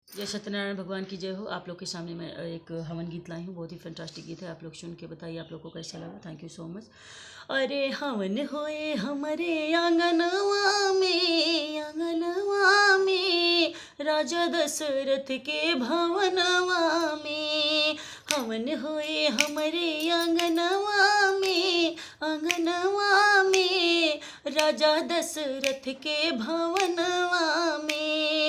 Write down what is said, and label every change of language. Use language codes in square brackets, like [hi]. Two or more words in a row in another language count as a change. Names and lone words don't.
[hi] जय सत्यनारायण भगवान की जय हो। आप लोग के सामने मैं एक हवन गीत लाई हूँ। बहुत ही फैंटास्टिक गीत है। आप लोग सुन के बताइए आप लोग को कैसा लगा। [en] thank you so much. [hi] अरे हवन होए हमारे आंगनवा में राजा दशरथ के भवनवा में। हवन होए हमारे आंगनवा में राजा दशरथ के भवनवा में।